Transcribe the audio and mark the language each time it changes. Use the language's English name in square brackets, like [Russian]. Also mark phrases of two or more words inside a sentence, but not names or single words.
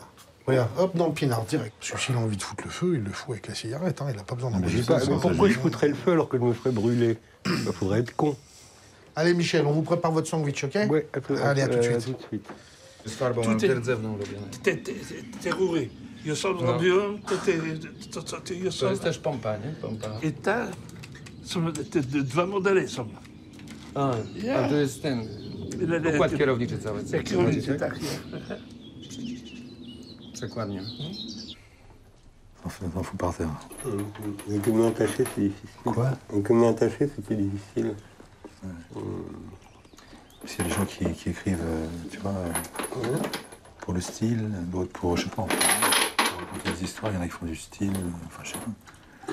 [French] Regarde, hop, dans le pinard, direct. Parce que s'il a envie de foutre le feu, il le fout avec la cigarette, hein. Il n'a pas besoin d'en Mais pourquoi je foutrais le feu alors que je me ferais brûler? Il faudrait être con. Allez, Michel, on vous prépare votre sandwich, OK? Ouais, Allez, à tout de suite. tout de suite. [Polish] Terrory. Je sam zrobiłem, to są... To jest też pompa, nie? Pompa. I te dwa modele są. A to jest ten Układ kierowniczy cały. Kierowniczy, tak. Przekładnie. [French] On fout par terre. Les communs attachés, c'est difficile. Quoi? Les communs attachés, c'était difficile. Parce qu'il y a des gens qui écrivent, tu vois, pour le style, d'autres pour, je sais pas, pour des histoires, il y en a qui font du style, enfin, je sais pas.